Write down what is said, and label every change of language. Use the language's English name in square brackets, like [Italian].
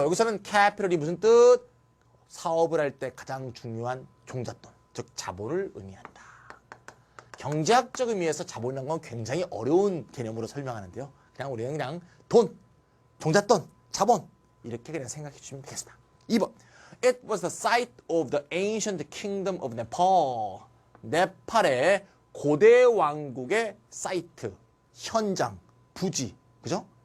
[Korean] 여기서는 캐피털이 무슨 뜻? 사업을 할 때 가장 중요한 종잣돈, 즉 자본을 의미한다. 경제학적 의미에서 자본이라는 건 굉장히 어려운 개념으로 설명하는데요. 그냥 우리는 그냥 돈, 종잣돈, 자본 이렇게 그냥 생각해 주시면 되겠습니다. 2번. [English] It was the site of the ancient kingdom of Nepal. [Korean] 네팔의 고대 왕국의 사이트, 현장, 부지, 그죠?